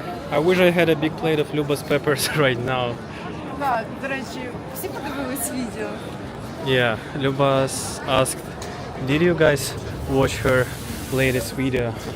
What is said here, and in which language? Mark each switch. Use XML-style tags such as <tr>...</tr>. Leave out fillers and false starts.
<en>I wish I had a big plate of Luba's peppers right now.</en> <uk>Так, до речі, всі подивились відео.</uk> <en>Yeah, Luba asked, did you guys watch her latest video?</en>